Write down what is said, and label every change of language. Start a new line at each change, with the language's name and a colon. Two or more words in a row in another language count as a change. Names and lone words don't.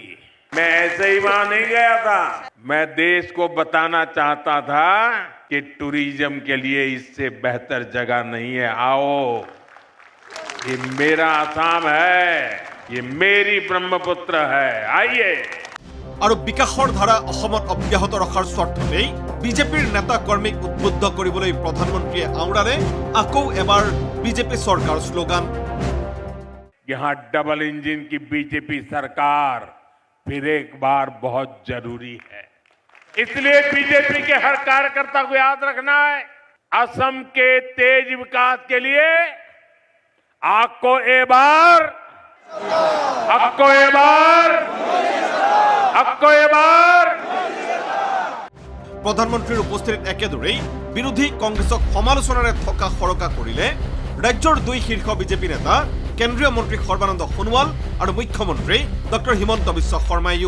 Hindi: मैं ऐसे ही वहां नहीं गया था, मैं देश को बताना चाहता था कि टूरिज्म के लिए इससे बेहतर जगह नहीं है। आओ, ये मेरा आसाम है, ये मेरी ब्रह्मपुत्र है, आइए।
Assamese: और विकासर धारा অসমত অব্যাহত ৰখাৰ স্বাৰ্থতেই বিজেপিৰ নেতা কৰ্মীক উদ্বুদ্ধ কৰিবলৈ প্ৰধানমন্ত্ৰীয়ে আওৰালে আকৌ এবাৰ বিজেপি চৰকাৰ স্লোগান।
Hindi: यहाँ डबल इंजन की बीजेपी सरकार फिर एक बार बहुत जरूरी है। इसलिए बीजेपी के हर कार्यकर्ता को याद रखना है, असम के तेज विकास के लिए आपको एक बार
Assamese: প্ৰধানমন্ত্ৰীৰ উপস্থিতিত একেদৰেই বিৰোধী কংগ্ৰেছক সমালোচনাৰে থকা সৰকা কৰিলে ৰাজ্যৰ দুই শীৰ্ষ বিজেপি নেতা কেন্দ্ৰীয় মন্ত্ৰী সৰ্বানন্দ সোণোৱাল আৰু মুখ্যমন্ত্ৰী ডক্টৰ হিমন্ত বিশ্ব শৰ্মাইও।